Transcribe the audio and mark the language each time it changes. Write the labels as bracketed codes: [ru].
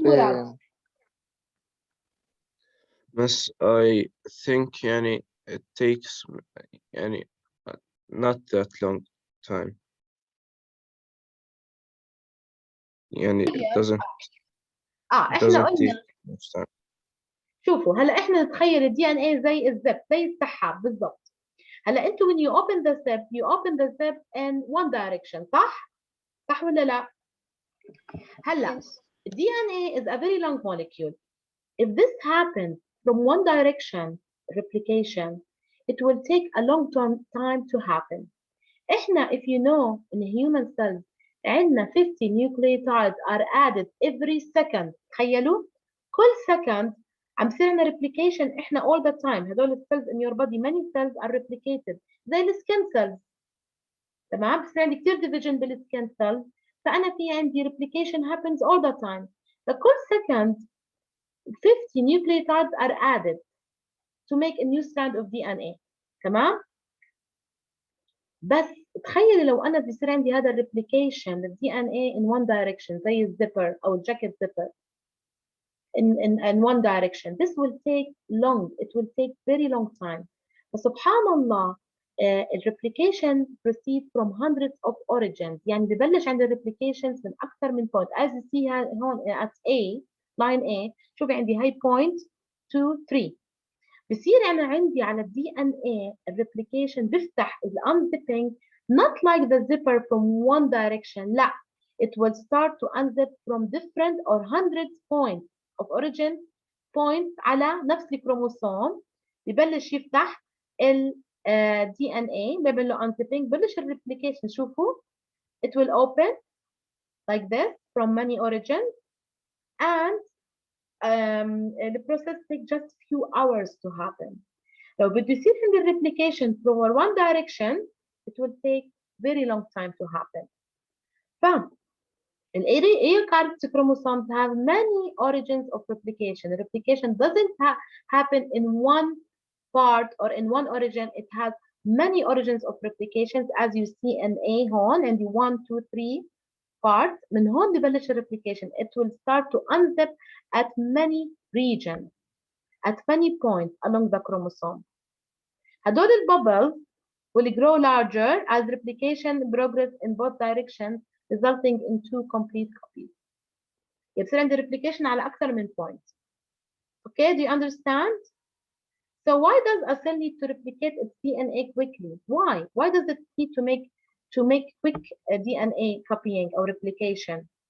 [ar] مراد. [en] Miss, I think يعني it takes يعني not that long time. يعني it doesn't [ar] احنا قلنا [en] take much time. [ar] شوفوا هلا احنا نتخيل الدي ان اي زي الزب، زي السحاب بالضبط. هلا انتوا [en] when you open the zip you open the zip in one direction، [ar] صح ولا لا؟ هلا [en] DNA is a very long molecule. If this happens from one direction, replication, it will take a long time to happen. إحنا if you know in human cells عندنا 50 nucleotides are added every second. [ar] تخيلوا كل second عم يصير عندنا replication إحنا [en] all the time. [ar] هدول السيلز [en] in your body many cells are replicated [ar] زي السكين [en] cells. [ar] تمام؟ بصير عندي كثير division بالسكين cells، فأنا في عندي [en] replication happens all the time. فكل second 50 nucleotides are added to make a new strand of DNA. [ar] تمام؟ بس تخيلي لو أنا بيصير عندي هذا الريبليكيشن لل DNA [en] in one direction [ar] زي الزيبر أو الجاكيت زيبر in one direction. [en] This will take long. It will take very long time. [ar] فسبحان الله الريبليكيشن [en] proceed from hundreds of origins. [ar] يعني ببلش عند الريبليكيشنز من أكثر من point. [en] As you see هون at A line A [ar] شوفي عندي هاي [en] point 2 3. [ar] بصير أنا عندي على الدي ان اي الريبليكيشن بيفتح unzipping [en] not like the zipper from one direction. لا, it will start to unzip from different or hundreds points of origin points [ar] على نفس الكروموسوم. ببلش يفتح ال DNA بيعمل له unzipping، ببلش الريبليكيشن. شوفوا [en] it will open like this from many origins, and the process takes just few hours to happen. [ar] لو بده يصير عند [en] replication from one direction it will take very long time to happen. eukaryotic chromosomes have many origins of replication. The replication doesn't happen in one part or in one origin. It has many origins of replications, as you see in A هون and the 1 2 3 parts. [ar] من هون ببلش replication. [en] It will start to unzip at many regions, at many points along the chromosome. هدول البubbles will grow larger as replication progress in both directions, resulting in two complete copies. [ar] يصير عندي replication على أكثر من point. [en] Okay, do you understand? So why does a cell need to replicate its DNA quickly? Why? Why does it need to make quick DNA copying or replication?